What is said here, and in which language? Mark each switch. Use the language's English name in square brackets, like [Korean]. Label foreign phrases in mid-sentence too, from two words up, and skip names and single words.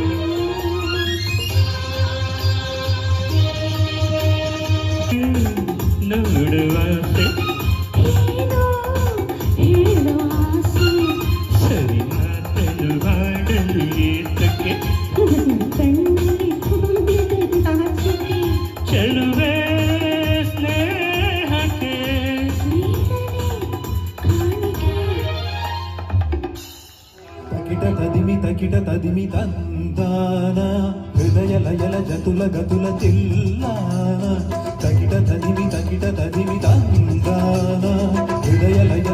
[Kannada] ನೋಡುವಾಸೆ ಏನೋ ಹೇಳೋ ಆಸೆ ಸರಿ ಮಾತಲು ಹಾಡಲು ಏತಕ್ಕೆ ಕಣ್ಣಲ್ಲಿ ತುಂಬಿದ ನಾಚಿಕೆ ಚೆಲುವೆ ಸ್ನೇಹಕ್ಕೆ [Telugu] తకిట తదిమి తందాన హృదయ లయల జతుల గతుల తిల్లాన తకిట తదిమి తందాన హృదయ లయల